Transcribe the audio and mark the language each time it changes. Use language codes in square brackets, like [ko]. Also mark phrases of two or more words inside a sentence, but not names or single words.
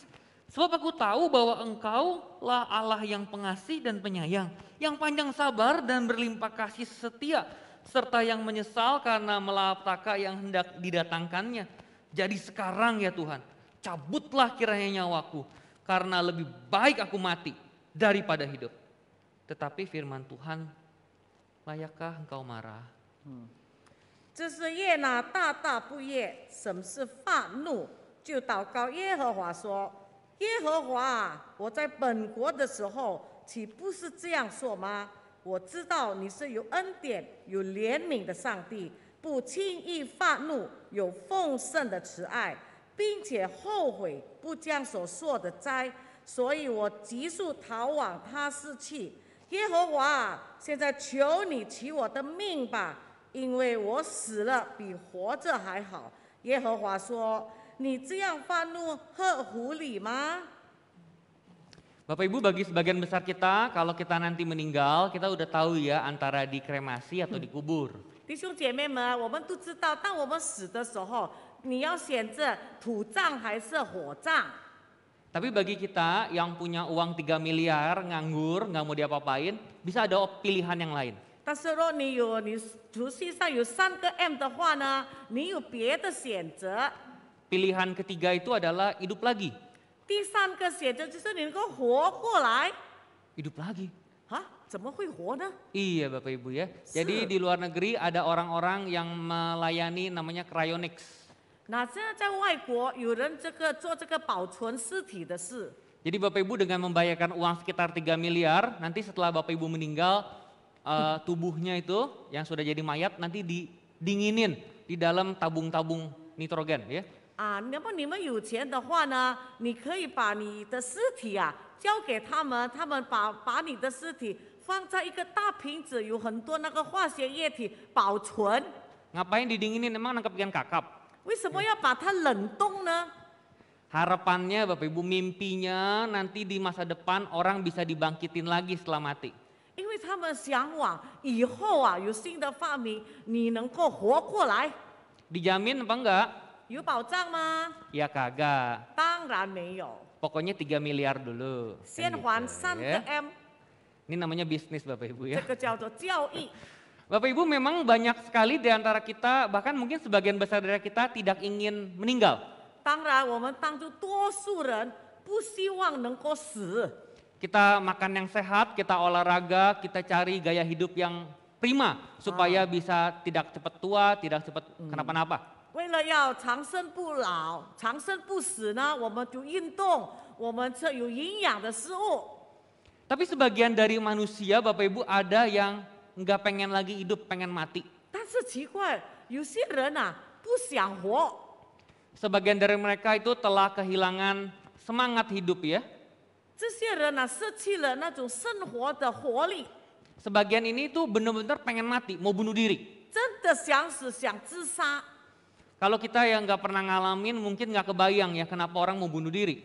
[id] Sebab aku tahu bahwa Engkaulah Allah yang pengasih dan penyayang, yang panjang sabar dan berlimpah kasih setia, serta yang menyesal karena malapetaka yang hendak didatangkannya. Jadi sekarang ya Tuhan, cabutlah kiranya nyawaku, karena lebih baik aku mati daripada hidup." Tetapi firman Tuhan, layakkah Engkau marah? [zh] 这是约拿大大不悦，甚是发怒，就祷告耶和华说：“耶和华啊，我在本国的时候，岂不是这样说吗？我知道你是有恩典、有怜悯的上帝，不轻易发怒，有丰盛的慈爱，并且后悔不将所说的摘，所以我急速逃往他失去。耶和华啊，现在求你取我的命吧，因为我死了比活着还好。” 耶和华说：“你这样发怒合乎理吗？” [id] Bapak Ibu, bagi sebagian besar kita, kalau kita nanti meninggal, kita udah tahu ya antara dikremasi atau dikubur. [zh] 弟兄姐妹们，我们都知道，当我们死的时候，你要选择土葬还是火葬？ [id] Tapi bagi kita yang punya uang 3 miliar, nganggur, nggak mau diapa-apain, bisa ada pilihan yang lain. [zh] 但是若你储蓄上有3个M 的话呢，你有别的选择。 [id] Pilihan ketiga itu adalah hidup lagi. [zh] 第3个选择就是你能够活过来。 [id] Hidup lagi. [zh] 啊，怎么会活呢？ [id] Iya Bapak Ibu ya. Jadi di luar negeri ada orang-orang yang melayani namanya cryonics. [zh] 那现在在外国有人做这个保存尸体的事。 [id] Jadi Bapak Ibu dengan membayarkan uang sekitar 3 miliar, nanti setelah Bapak Ibu meninggal, tubuhnya itu yang sudah jadi mayat nanti didinginin di dalam tabung-tabung nitrogen ya. [zh] 啊，那么你们有钱的话呢，你可以把你的尸体啊交给他们，他们把你的尸体放在一个大瓶子，有很多那个化学液体保存。 [id] Ngapain didinginin, emang nangkep ikan kakap? [zh] 为什么要把它冷冻呢？ [id] Harapannya Bapak Ibu, mimpinya nanti di masa depan orang bisa dibangkitin lagi setelah mati. [zh] 因为他们向往以后啊有新的发明，你能够活过来， [id] Dijamin apa enggak? [zh] 有保障吗？ [id] Ya kagak. [zh] 当然没有， [id] Pokoknya 3 miliar dulu. [zh] 先 [id] Kan [zh] 还 [id] gitu, [zh] 3个 [id] ya. [zh] M， [id] Ini namanya bisnis Bapak Ibu [zh] 这 [id] ya. [zh] 个叫做教义。 [id] Bapak Ibu, memang banyak sekali di antara kita, bahkan mungkin sebagian besar dari kita tidak ingin meninggal. [zh] 当然，我们当中多数人不希望能够死。 [id] Kita makan yang sehat, kita olahraga, kita cari gaya hidup yang prima supaya bisa tidak cepat tua, tidak cepat kenapa-napa. [zh] 为了要长生不老、长生不死呢，我们就运动，我们吃有营养的食物。 [id] Tapi sebagian dari manusia Bapak Ibu ada yang nggak pengen lagi hidup, pengen mati. [zh] 但是奇怪，有些人啊不想活， [id] Sebagian dari mereka itu telah kehilangan semangat hidup ya. [zh] 这些人啊失去了那种生活的活力。 [id] Sebagian ini tuh benar-benar pengen mati, mau bunuh diri. [zh] 真的想死想自杀。 [id] Kalau kita yang nggak pernah ngalamin mungkin nggak kebayang ya kenapa orang mau bunuh diri.